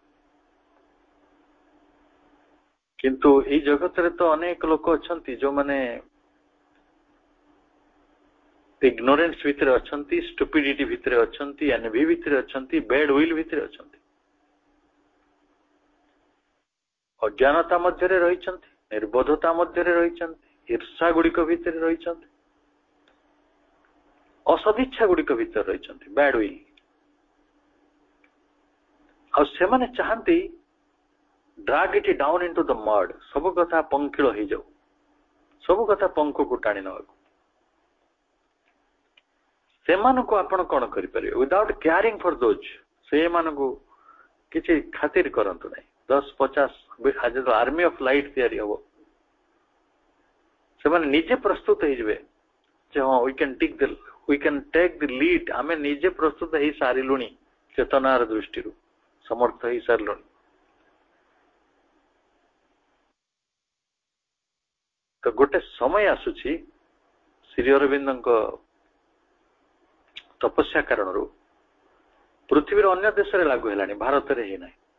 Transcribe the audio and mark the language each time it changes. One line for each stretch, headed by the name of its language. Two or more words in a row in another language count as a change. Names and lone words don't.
Odia: କିନ୍ତୁ ଏଇ ଜଗତରେ ତ ଅନେକ ଲୋକ ଅଛନ୍ତି ଯୋଉମାନେ ଇଗ୍ନୋରେନ୍ସ ଭିତରେ ଅଛନ୍ତି, ଷ୍ଟୁପିଡିଟି ଭିତରେ ଅଛନ୍ତି, ଏନଭି ଭିତରେ ଅଛନ୍ତି,
English: bad will
Odia: ଭିତରେ ଅଛନ୍ତି, ଅଜ୍ଞାନତା ମଧ୍ୟରେ ରହିଛନ୍ତି, ନିର୍ବୋଧତା ମଧ୍ୟରେ ରହିଛନ୍ତି, ଈର୍ଷା ଗୁଡିକ ଭିତରେ ରହିଛନ୍ତି, ଅସଦିଚ୍ଛା ଗୁଡିକ ଭିତରେ ରହିଛନ୍ତି,
English: bad will.
Odia: ଆଉ ସେମାନେ ଚାହାନ୍ତି
English: drag it down into the mud,
Odia: ସବୁ କଥା ପଙ୍କିଳ ହେଇଯାଉ, ସବୁ କଥା ପଙ୍କକୁ ଟାଣି ନେବାକୁ। ସେମାନଙ୍କୁ ଆପଣ କଣ କରିପାରିବେ?
English: without caring for those,
Odia: ସେମାନଙ୍କୁ କିଛି ଖାତିର କରନ୍ତୁ ନାହିଁ। 10-50 ଆଜି ତ
English: army of light
Odia: ତିଆରି ହବ, ସେମାନେ ନିଜେ ପ୍ରସ୍ତୁତ ହେଇଯିବେ ଯେ ହଁ
English: we can take the lead,
Odia: ଆମେ ନିଜେ ପ୍ରସ୍ତୁତ ହେଇ ସାରିଲୁଣି, ଚେତନାର ଦୃଷ୍ଟିରୁ ସମର୍ଥ ହେଇ ସାରିଲୁଣି। ତ ଗୋଟେ ସମୟ ଆସୁଛି ଶ୍ରୀ ଅରବିନ୍ଦଙ୍କ ତପସ୍ୟା କାରଣରୁ ପୃଥିବୀର ଅନ୍ୟ ଦେଶରେ ଲାଗୁ ହେଲାଣି, ଭାରତରେ ହେଇନାହିଁ।